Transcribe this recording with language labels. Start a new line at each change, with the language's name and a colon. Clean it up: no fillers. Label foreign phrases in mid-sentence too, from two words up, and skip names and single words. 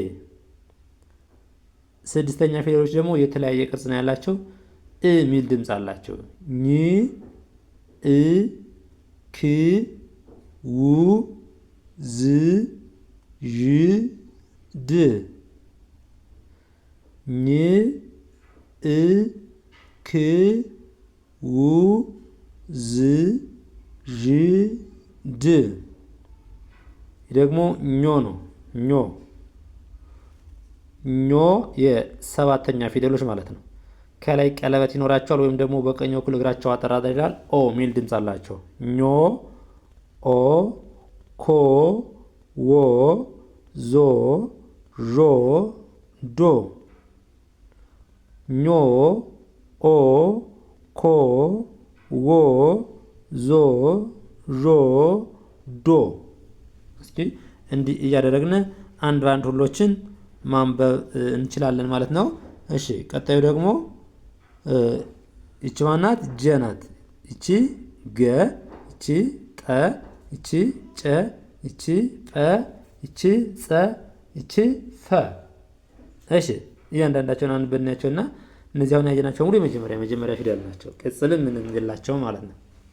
Amharic: ስድስተኛ ፊደሎች ደግሞ የተለያየ ቅርጽ ነው ያላቸው። እ ሚል ድምፅ አላቸው። ኝ እ ክ ው ዝ ዥ ድ። ኝ እ ክ ው ዝ ዥ ድ። ደግሞ ኞ ነው። ኞ ኞ የሰባተኛ ፊደሎች ማለት ነው። ከላይ ቀለበት ይኖራቸዋል ወይም ደግሞ በቀኝ በኩል እግራቸው አጠራጣሪ ይላል። ኦ ሚል ድምፅ አላቸው። ኞ ኦ ኮ ዎ ዞ ዦ ዶ። ኞ ኦ ኮ ዎ ዞ ዦ ዶ። እስኪ እንዲህ እያደረግን አንድ በአንድ ሁሎችን ማንበብ እንችላለን ማለት ነው። እሺ ቀጣዩ ደግሞ ይቺ ማናት? ጀ ናት። ይቺ ገ፣ ይቺ ጠ፣ ይቺ ጨ፣ ይቺ ጰ፣ ይቺ ጸ፣ ይቺ ፈ። እሺ እያንዳንዳቸውን አንድ በናያቸውና እነዚህ አሁን ያየናቸው ሙሉ የመጀመሪያ ፊደል ናቸው። ቅጽልም ምንም የላቸው ማለት ነው።